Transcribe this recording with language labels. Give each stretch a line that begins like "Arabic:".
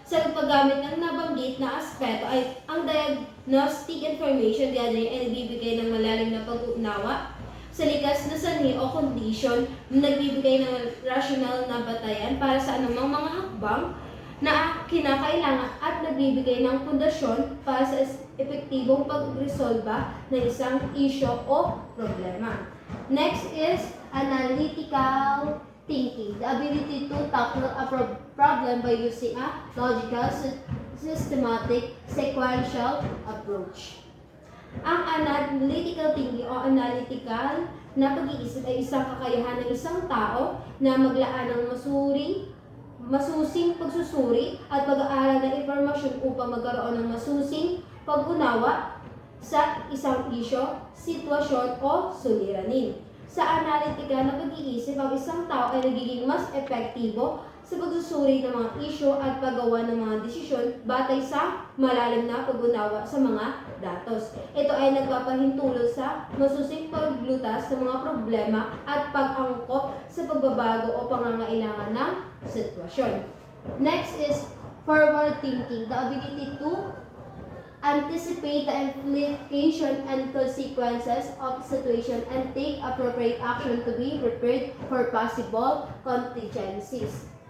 Filipino: Sa paggamit ng nabanggit na aspeto ay ang diagnostic information gathering ay nagbibigay ng malalim na pag-unawa sa likas na sanhi o kondisyon na nagbibigay ng rational na batayan para sa anumang mga hakbang na kinakailangan at nagbibigay ng pundasyon para sa epektibong pagresolba ng isang isyo o problema.
English: Next is analytical thinking, the ability to tackle a problem by using a logical, systematic, sequential approach.
Filipino: Ang analytical thinking o analytical na pag-iisip ay isang kakayahan ng isang tao na maglaan ng masusing pagsusuri at pag-aaral ng impormasyon upang magkaroon ng masusing pag-unawa sa isang isyo, sitwasyon o suliranin. Sa analytical na pag-iisip, ang isang tao ay nagiging mas epektibo sa pagsusuri ng mga isyo at paggawa ng mga desisyon batay sa malalim na pag-unawa sa mga datos. Ito ay nagpapahintulot sa masusing paglutas ng mga problema at pag-angkop sa pagbabago o pangangailangan ng sitwasyon.
English: Next is forward thinking, the ability to anticipate the implication and consequences of situation and take appropriate action to be prepared for possible contingencies.